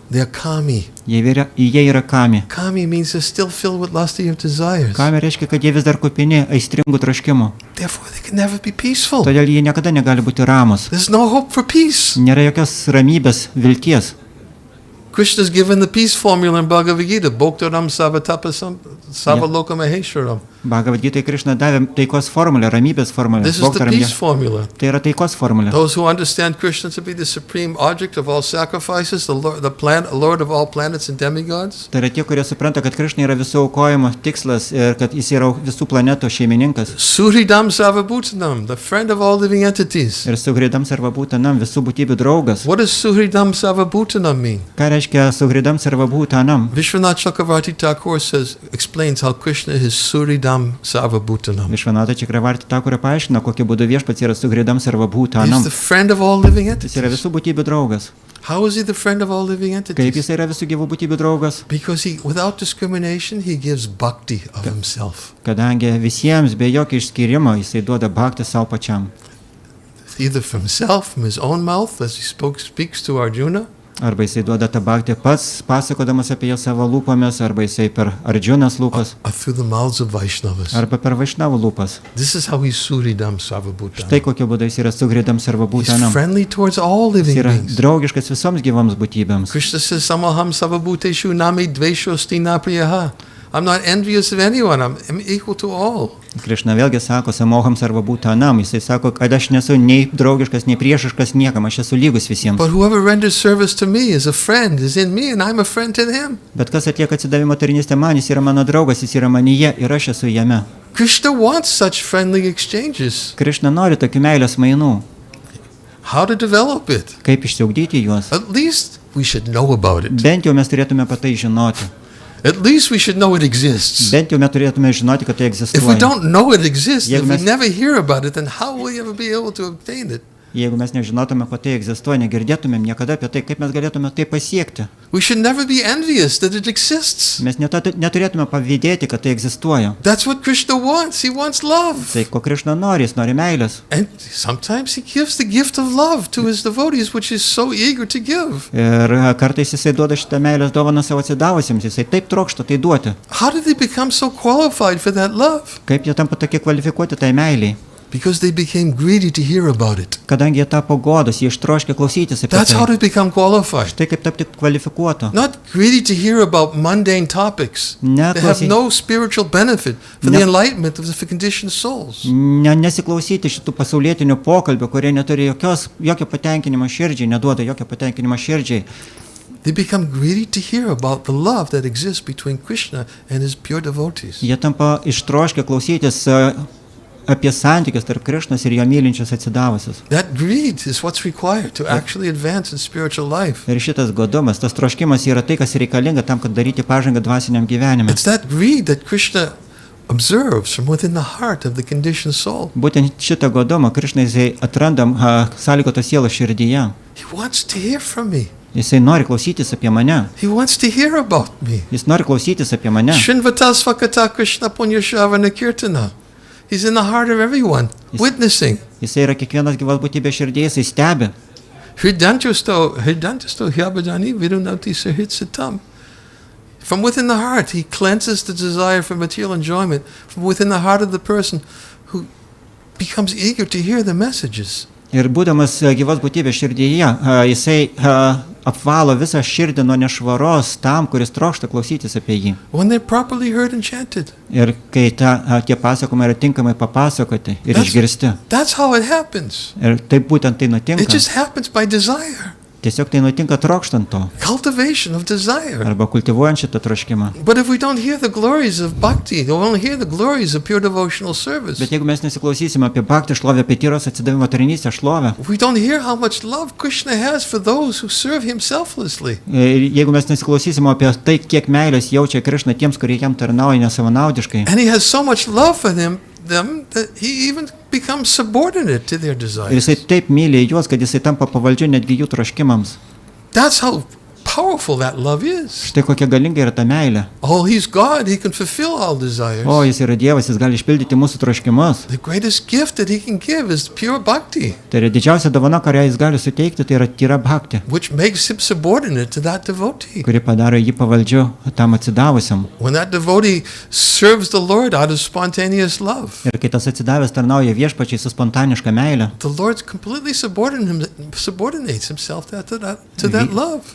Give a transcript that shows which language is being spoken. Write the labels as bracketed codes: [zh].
[en] they are kami. [lt] Jie yra kami. [en] Kami means they're still filled with lusty of desires. [lt] Kami reiškia, kad jie vis dar kupini aistringų troškimų. [en] Therefore, they can never be peaceful. [lt] Todėl jie niekada negali būti ramus. [en] There's no hope for peace. [lt] Nėra jokios ramybės, vilties. [en] Krishna's given the peace formula in Bhagavad Gita. [sa] Bhoktaram savatapasam savalokam maheshwaram. [lt] Bhagavad Gita Krišna davė taikos formulę, ramybės formulę. [en] This is the peace formula. [lt] Tai yra taikos formulė. [en] Those who understand Krishna to be the supreme object of all sacrifices, Lord of all planets and demigods. [lt] Tai yra tie, kurie supranta, kad Krišna yra visų aukojimo tikslas ir kad jis yra visų planetų šeimininkas. [en] Suhridam Sarvabhutanam, the friend of all living entities. [lt] Ir Suhridam Sarvabhutanam, visų būtybių draugas. [en] What does Suhridam Sarvabhutanam mean? [lt] Ką reiškia Suhridam Sarvabhutanam? [en] Vishwanath Chakravarti Thakur explains how Krishna is Suhridam Sarvabhutanam. [lt] Višvanata Čakravarti Thakur paaiškina, kokiu būdu viešpats yra Suhridam Sarvabhutanam. [en] He's the friend of all living entities. [lt] Jis yra visų būtybių draugas. [en] How is he the friend of all living entities? [lt] Kaip jis yra visų gyvų būtybių draugas? [en] Because he, without discrimination, he gives bhakti of himself. [lt] Kadangi visiems be jokio išskyrimo jisai duoda bhaktį savo pačiam. [en] Either from himself, from his own mouth, as he speaks to Arjuna, [lt] Arba jisai duoda tą bhaktį pats, pasakodamas apie ją savo lūpomis, arba jisai per Arjunas lūpas, [en] or through the mouths of Vaishnavas. [lt] arba per Vaišnavų lūpas. [en] This is how he's Suhridam [lt] Štai [sa] Sarvabhutanam. [lt] kokiu būdu jis yra Suhridam [en] He's [sa] Sarvabhutanam. [en] friendly towards all [lt] Jis [en] living [lt] yra [en] beings. [lt] draugiškas visoms gyvoms būtybėms. [en] Krishna says, [sa] Samaham Sarvabhuteshu nami dveshosti napriyaha. [en] I'm not envious of anyone, I'm equal to all. [lt] Krišna vėlgi sako, [sa] Samoham Sarvabhutanam. [lt] Jisai sako, kad aš nesu nei draugiškas, nei priešiškas niekam, aš esu lygus visiems. [en] But whoever renders service to me is a friend, is in me, and I'm a friend to him. [lt] Bet kas atlieka atsidavimo tarnystę man, jis yra mano draugas, jis yra manyje ir aš esu jame. [en] Krishna wants such friendly exchanges. [lt] Krišna nori tokių meilės mainų. [en] How to develop it? [lt] Kaip išsiugdyti juos? [en] At least we should know about it. [lt] Bent jau mes turėtume apie tai žinoti. [en] At least we should know it exists. [lt] Bent jau mes turėtume žinoti, kad tai [en] If we [lt] egzistuoja. [en] don't know it exists, [lt] Jeigu [en] if we [lt] mes- [en] never hear about it, then how will we ever be able to obtain it? [lt] Jeigu mes nežinotume, kad tai egzistuoja, negirdėtumėm niekada apie tai, kaip mes galėtume tai pasiekti. [en] We should never be envious that it exists. [lt] Mes neturėtume pavydėti, kad tai egzistuoja. [en] That's what Krishna wants. He wants love. [lt] Tai ko Krišna nori, jis nori meilės. [en] And sometimes he gives the gift of love to his devotees, which is so eager to give. [lt] Ir kartais jisai duoda šitą meilės dovaną savo atsidavusiems, jisai taip trokšta tai duoti. [en] How did they become so qualified for that love? [lt] Kaip jie tampa tokie kvalifikuoti tai meiliai? [en] Because they became greedy to hear about it. [lt] Kadangi jie tapo godos, jie ištroškė klausytis apie [en] That's how [lt] tai. [en] they become qualified. [lt] Štai kaip tapti kvalifikuotu. [en] Not greedy to hear about mundane topics. [lt] Ne [en] They have [lt] klausy- [en] no spiritual benefit for [lt] Ne- [en] the enlightenment of the conditioned souls. [lt] Nesiklausyti šitų pasaulietinių pokalbių, kurie neturi jokio patenkinimo širdžiai, neduoda jokio patenkinimo širdžiai. [en] They become greedy to hear about the love that exists between Krishna and his pure devotees. [lt] Jie tampa ištroškę klausytis apie santykius tarp Krišnos ir jo mylinčius atsidavusius. [en] That greed is what's required to actually advance in spiritual life. [lt] Ir šitas godumas, tas troškimas yra tai, kas reikalinga tam, kad daryti pažangą dvasiniam gyvenime. [en] It's that greed that Krishna observes from within the heart of the conditioned soul. [lt] Būtent šitą godumą Krišna jisai atrandam sąlygotos sielos širdyje. [en] He wants to hear from me. [lt] Jisai nori klausytis apie mane. [en] He wants to hear about me. [lt] Jis nori klausytis apie mane. [sa] Srinvata Svakata Krishna Punyashavana Kirtana. [en] He's in the heart of everyone, witnessing. [lt] Jisai yra kiekvienas gyvas būtybės širdyje, jisai stebi. [sa] Hridantusto hyabhajani vidunati sahitsatam. [en] From within the heart, he cleanses the desire for material enjoyment from within the heart of the person who becomes eager to hear the messages. [lt] Ir būdamas gyvas būtybės širdyje, jisai apvalo visą širdį nuo nešvaros tam, kuris trokšta klausytis apie jį. [en] When they're properly heard and chanted. [lt] Ir kai tie pasakojimai yra tinkamai papasakoti ir išgirsti. [en] That's how it happens. [lt] Ir taip būtent tai nutinka. [en] It just happens by desire. [lt] Tiesiog tai nutinka trokštant to. [en] Cultivation of desire. [lt] Arba kultivuojant šitą troškimą. [en] But if we don't hear the glories of bhakti, we won't hear the glories of pure devotional service. [lt] Bet jeigu mes nesiklausysime apie bhaktį šlovę, apie tyros atsidavimo tarnystę šlovę, [en] We don't hear how much love Krishna has for those who serve him selflessly. [lt] ir jeigu mes nesiklausysime apie tai, kiek meilės jaučia Krišna tiems, kurie jam tarnauja nesavanaudiškai, [en] And he has so much love for them that he even becomes subordinate to their [lt] ir [en] desires. [lt] jisai taip myli juos, kad jisai tampa pavaldžiu netgi jų troškimams. [en] That's how powerful that love is. [lt] Štai kokia galinga yra ta meilė. [en] Oh, he's God. He can fulfill all desires. [lt] O, jis yra Dievas, jis gali išpildyti mūsų troškimus. [en] The greatest gift that he can give is pure bhakti, [lt] Tai yra didžiausia dovana, kurią jis gali suteikti, tai yra tyra bhaktį, [en] which makes him subordinate to that devotee. [lt] kuri padaro jį pavaldžiu tam atsidavusiam. [en] When that devotee serves the Lord out of spontaneous love, [lt] Ir kai tas atsidavęs tarnauja viešpačiai su spontaniška meilė, [en] the Lord completely subordinates himself to that love.